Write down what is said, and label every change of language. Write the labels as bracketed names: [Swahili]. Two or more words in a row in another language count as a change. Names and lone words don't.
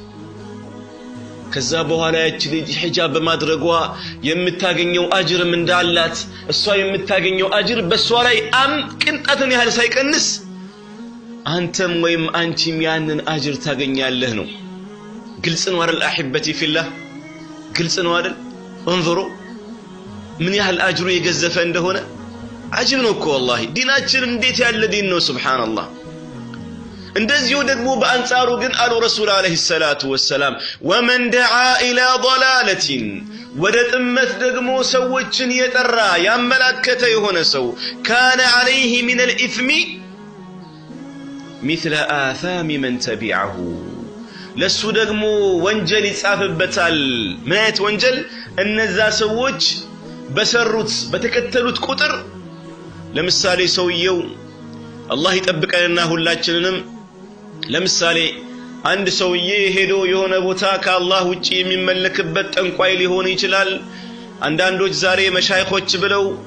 [Amharic] ከዛ በኋላ ያቺ ልጅ ሒጃብ በማድረጓ የምታገኘው አጅርም እንዳላት እሷ የምታገኘው አጅር በሷ ላይ ቅንጣትን ያህል ሳይቀንስ አንተም ወይም አንቺም ያንን አጅር ታገኛለህ ነው ግልጽ ነው አይደል [Arabic] أحبتي في الله [Amharic] ግልጽ ነው አይደል [Arabic] انظروا من يحل اجر يجزف [Amharic] እንደሆነ عجب ነው እኮ والله ዲናችን እንዴት ያለ ዲን ነው ሱብሃንአላህ እንደዚሁ ደግሞ በአንጻሩ ግን አሉ ረሱል [Arabic] عليه الصلاة والسلام ومن دعا الى ضلاله [Amharic] ወደ ጥመት ደግሞ ሰዎችን የጠራ ያመላከተ የሆነ ሰው [Arabic] كان عليه من الاثم مثل آثام من تبعه [Amharic] ለሱ ደግሞ ወንጀል ይጻፍበታል ማለት ወንጀል እነዛ ሰዎች በሰሩት በተከተሉት ቁጥር ለምሳሌ ሰውየው አላህ ይጠብቀንና ሁላችንንም ለምሳሌ አንድ ሰውዬ ሄዶ የሆነ ቦታ ከአላህ ውጪ የሚመለክበት ጠንቋይ ሊሆን ይችላል አንዳንዶች ዛሬ መሻይኾች ብለው